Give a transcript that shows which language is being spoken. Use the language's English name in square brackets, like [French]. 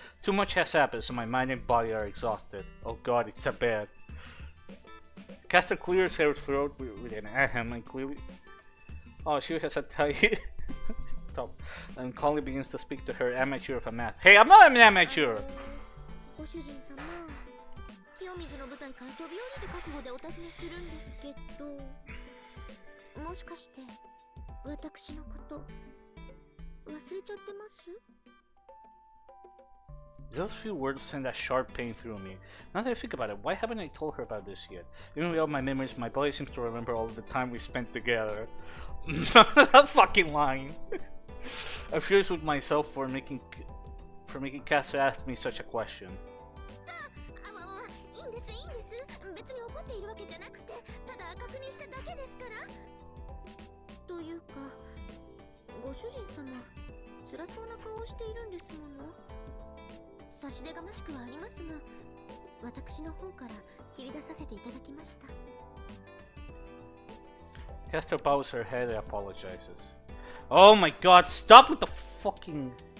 [English] Too much has happened, so my mind and body are exhausted. Oh god, it's a bad. Caster clears her throat with an ahem and clearly... Oh, she has a tight top. And calmly begins to speak to her amateur of a math. Hey, I'm not an amateur! [Japanese] ご主人様、清水の舞台から飛び降りる覚悟でお尋ねするんですけど、もしかして私のこと忘れちゃってます？ [English] Those few words send a sharp pain through me. Now that I think about it, why haven't I told her about this yet? Even with all my memories, my body seems to remember all the time we spent together. That fucking line. I'm furious with myself for making Caster ask me such a question. [Japanese] いいんですいいんです。別に怒っているわけじゃなくて、ただ確認しただけですから。というか、ご主人様、辛そうな顔をしているんですもの。差し出がましくはありますが、私の方から切り出させていただきました。 [English] Caster bows her head and apologizes. Oh my god, stop with the fucking...